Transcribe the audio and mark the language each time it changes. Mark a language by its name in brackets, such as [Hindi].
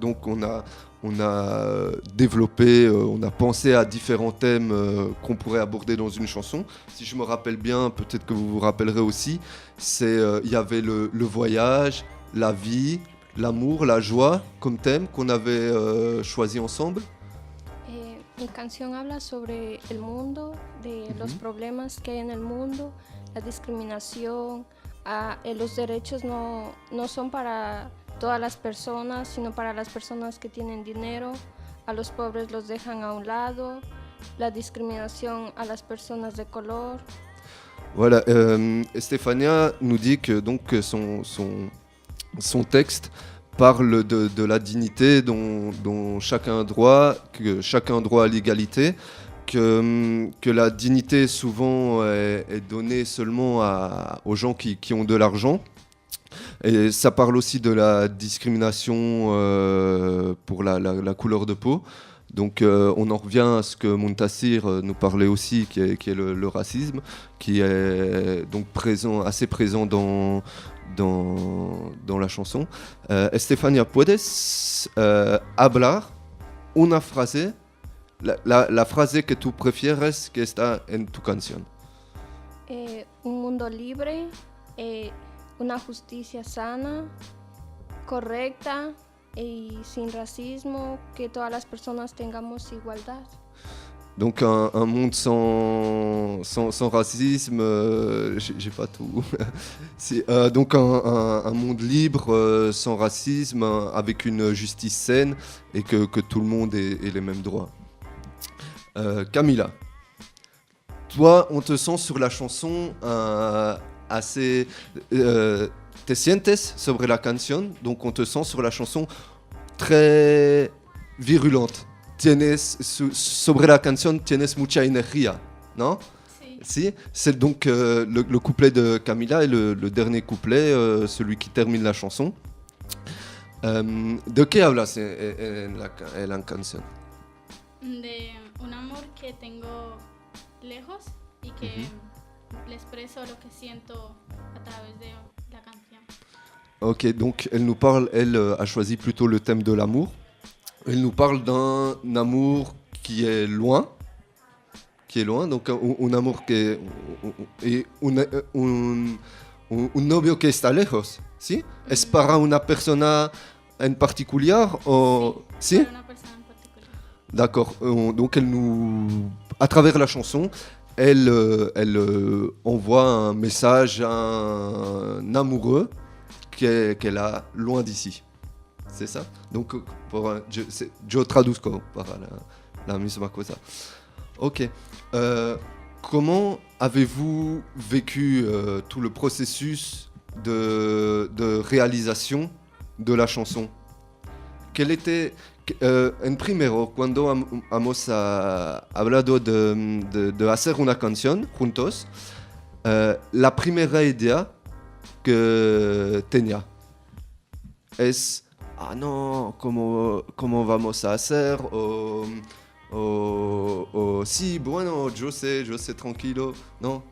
[French] Donc on a développé, on a pensé à différents thèmes qu'on pourrait aborder dans une chanson. Si je me rappelle bien, peut-être que vous vous rappellerez aussi, il y avait le voyage, la vie, l'amour, la joie comme thème qu'on avait choisi ensemble. [Spanish] Mi canción habla sobre el mundo, de los problemas que hay en el mundo, la discriminación, los derechos no son para todas las personas, sino para las personas que tienen dinero, a los pobres los dejan a un lado, la discriminación a las personas de color. [French] Voilà, Estefania nous dit que donc son texte parle de la dignité dont chacun a droit, que chacun a droit à l'égalité, que la dignité souvent est donnée seulement aux gens qui ont de l'argent. Et ça parle aussi de la discrimination pour la couleur de peau. Donc on en revient à ce que Muntasir nous parlait aussi, qui est le racisme, qui est donc assez présent dans la chanson. [Spanish] Estefania, ¿puedes hablar una frase, la frase que tú prefieres que está en tu canción? Un mundo libre, una justicia sana, correcta y sin racismo, que todas las personas tengamos igualdad. [French] Donc un monde sans racisme, j'ai pas tout. Donc un monde libre, sans racisme, avec une justice saine et que tout le monde ait les mêmes droits. Camila, toi, on te sent sur la chanson assez... [Spanish] te sientes sobre la canción, [French] donc on te sent sur la chanson très virulente. [Spanish] Sobre la canción tienes mucha energía, non? Si. [French] C'est donc le couplet de Camila et le dernier couplet, celui qui termine la chanson. [Spanish] ¿De qué hablas en la canción? De un amor que tengo lejos y que le expreso lo que siento a través de la canción. [French] Ok, donc elle nous parle, elle a choisi plutôt le thème de l'amour. Elle nous parle d'un amour qui est loin, donc un amour que est [Spanish] un novio que está lejos, ¿sí? ¿Es para una persona en particular o sí? Para una persona en particular. [French] D'accord. Donc elle nous, à travers la chanson, elle envoie un message à un amoureux qu'elle a loin d'ici. C'est ça? [Spanish] Donc, yo traduzco para la misma cosa. Ok. [French] Comment avez-vous vécu tout le processus de réalisation de la chanson? Quel était... [Spanish] en primero, cuando hemos hablado de hacer una canción juntos, la primera idea que tenía es... Ah no, ¿cómo vamos a hacer? O sí, bueno, yo sé, tranquilo. ¿No?